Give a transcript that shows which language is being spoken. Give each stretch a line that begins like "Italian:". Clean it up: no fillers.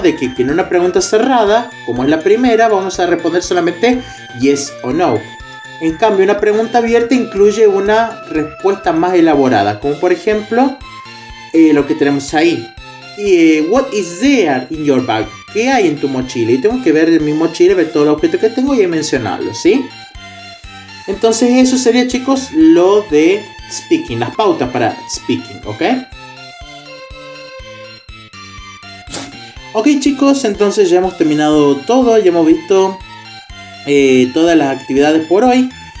Spanish: De que en una pregunta cerrada, como es la primera, vamos a responder solamente yes o no. En cambio, una pregunta abierta incluye una respuesta más elaborada, como por ejemplo lo que tenemos ahí.
English: What is there in your bag?
Spanish: ¿Qué hay en tu mochila? Y tengo que ver en mi mochila, ver todos los objetos que tengo y mencionarlos, ¿sí? Entonces eso sería, chicos, lo de speaking, las pautas para speaking, ¿ok? Ok, chicos, entonces ya hemos terminado todo, ya hemos visto todas las actividades por hoy.